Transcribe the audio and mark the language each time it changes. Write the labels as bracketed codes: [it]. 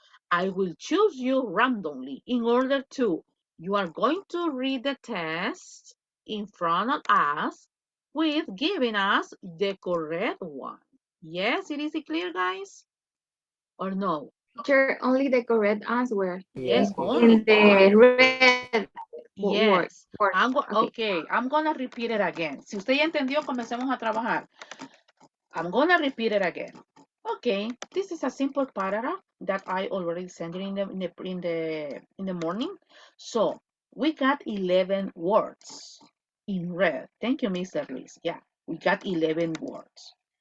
[en] I will choose you randomly in order to, you are going to read the test in front of us with giving us the correct one. Yes, it is clear, guys? Or no? Teacher, only the correct answer Yes, Yeah. only. in the red word. Yes. Okay, I'm gonna repeat it again. [es] Si usted ya entendió, comencemos a trabajar. [en] I'm gonna repeat it again. Okay, this is a simple paragraph that I already sent you in the morning. So we got 11 words in red. Thank you, Mr. Liz. Yeah, we got 11 words.